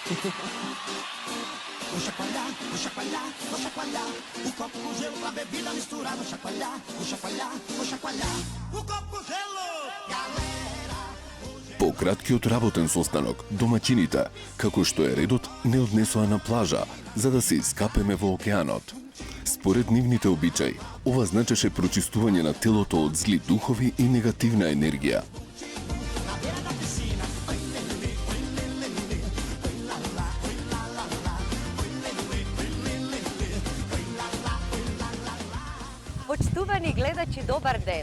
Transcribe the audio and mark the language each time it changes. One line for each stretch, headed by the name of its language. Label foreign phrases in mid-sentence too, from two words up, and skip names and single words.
Portuguese: Vou chacoalhar, vou chacoalhar, vou chacoalhar. O copo com gelo com a bebida misturada. Vou chacoalhar, vou chacoalhar, vou chacoalhar. O copo com gelo, galera.
Macedonian: По краткиот работен состанок, домаќините, како што е редот, не однесоа на плажа, за да се искапеме во океанот. Според нивните обичаи, ова значеше прочистување на телото од зли духови и негативна енергија. Почитувани гледачи, добар ден!